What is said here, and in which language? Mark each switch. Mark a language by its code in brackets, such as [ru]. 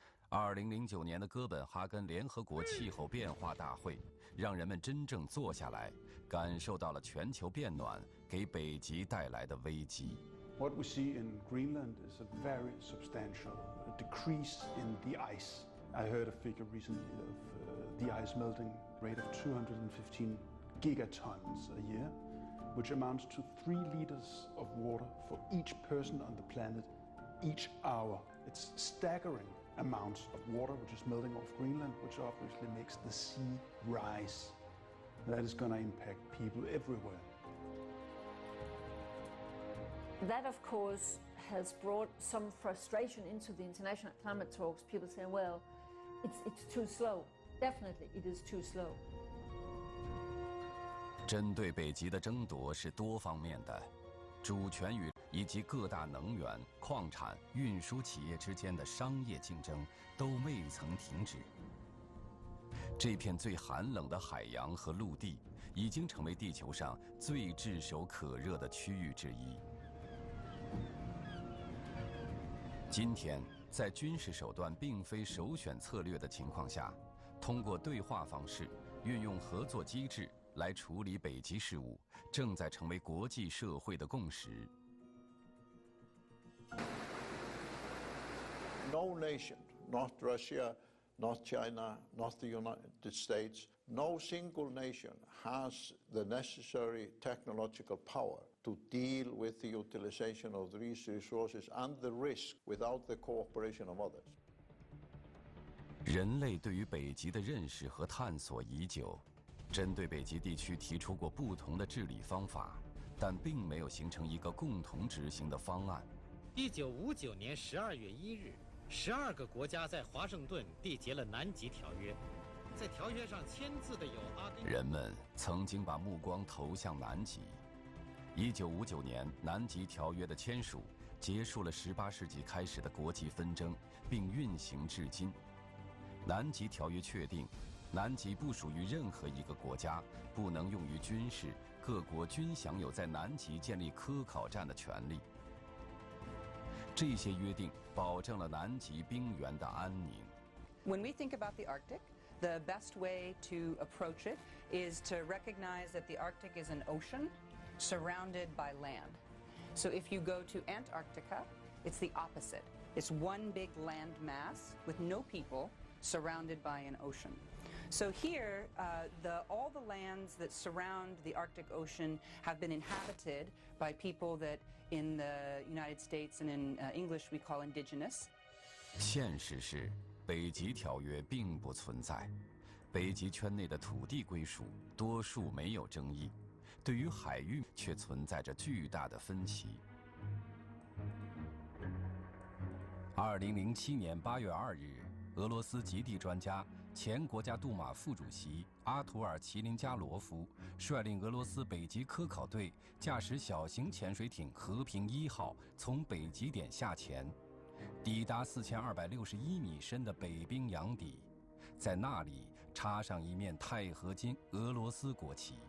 [zh] 2009年的哥本哈根联合国气候变化大会，让人们真正坐下来，感受到了全球变暖给北极带来的危机。 [en] What we see in Greenland is a very substantial decrease in the ice. I heard a figure recently of the ice melting rate of 215 gigatons a year, which amounts to 3 liters of water for each person on the planet each hour. It's staggering amounts of water which is melting off Greenland, which obviously makes the sea rise. That is going to impact people everywhere. That, of course, has brought some frustration into the international climate talks. People say, well, it's too slow. Definitely, it is too slow. [zh] 针对北极的争夺是多方面的，主权与以及各大能源、矿产、运输企业之间的商业竞争都未曾停止。这片最寒冷的海洋和陆地，已经成为地球上最炙手可热的区域之一。今天，在军事手段并非首选策略的情况下，通过对话方式，运用合作机制来处理北极事务，正在成为国际社会的共识。 [en] No nation, not Russia, not China, not the United States, no single nation has the necessary technological power to deal with the utilization of these resources and the risk without the cooperation of others. [zh] 人类对于北极的认识和探索已久，针对北极地区提出过不同的治理方法，但并没有形成一个共同执行的方案。 1959年12月1日，12个国家在华盛顿缔结了南极条约。在条约上签字的有阿根廷。人们曾经把目光投向南极。 1959年，南极条约的签署结束了18世纪开始的国际纷争，并运行至今。南极条约确定，南极不属于任何一个国家，不能用于军事，各国均享有在南极建立科考站的权利。这些约定保证了南极冰原的安宁。 [en] When we think about the Arctic, the best way to approach it is to recognize that the Arctic is an ocean surrounded by land. So if you go to Antarctica, it's the opposite. It's one big land mass with no people surrounded by an ocean. So here, all the lands that surround the Arctic Ocean have been inhabited by people that in the United States and in English we call indigenous. [zh] 现实是，北极条约并不存在，北极圈内的土地归属多数没有争议，对于海域却存在着巨大的分歧。 2007年8月2日，俄罗斯极地专家、前国家杜马副主席阿图尔·齐林加罗夫率领俄罗斯北极科考队驾驶小型潜水艇“和平1号”从北极点下潜，抵达4261米深的北冰洋底，在那里插上一面钛合金俄罗斯国旗。